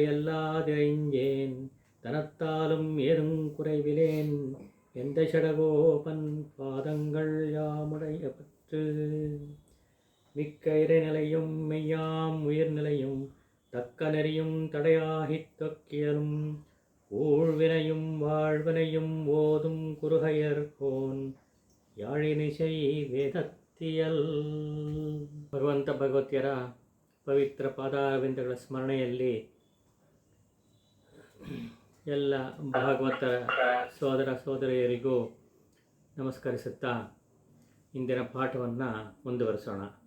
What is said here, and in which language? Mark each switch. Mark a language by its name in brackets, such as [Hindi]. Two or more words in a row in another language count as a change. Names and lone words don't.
[Tamil] அல்லாது ஐஞ்சேன் தனத்தாலும் ஏதும் குறைவிலேன் எந்த சடகோபன் பாதங்கள் யாமுடைய பற்று மிக்க இறைநிலையும் மெய்யாம் உயிர்நிலையும் தக்க நெறியும் தடையாகித் தொக்கியலும் ஊழ்வினையும் வாழ்வினையும் ஓதும் குருகையர்கோன் யாழினிசை வேதத்தியல். [Kannada] ಭಗವಂತ ಭಗವತಿಯರ ಪವಿತ್ರ ಪಾದಾರವಿಂದಗಳ ಸ್ಮರಣೆಯಲ್ಲಿ ಎಲ್ಲ ಭಾಗವತರ ಸೋದರ ಸೋದರಿಯರಿಗೂ ನಮಸ್ಕರಿಸುತ್ತಾ ಇಂದಿನ ಪಾಠವನ್ನು ಮುಂದುವರಿಸೋಣ.